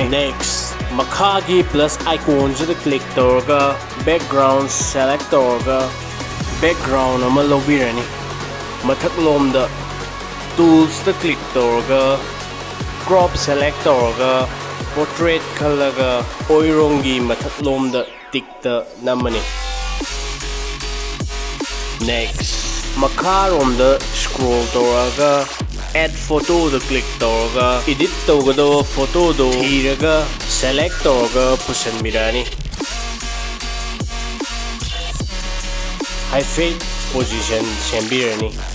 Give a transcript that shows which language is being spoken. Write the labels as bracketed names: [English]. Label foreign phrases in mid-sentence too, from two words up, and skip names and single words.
[Manipuri] Next, makhagi [English] plus icon [Manipuri] jada click tawraga background select tawraga background ama lobirani. Mathak lomda tools ta click tawraga [English] crop select [Manipuri] tawraga portrait khalaga oirongi mathak lomda tick ta namani. Next, makharomda scroll tawraga [English] add photo [Manipuri] the click tawraga edit tawgadawa photo do thiraga select tawraga pusanbirani. [English] Hyphen position [Manipuri] sembirani.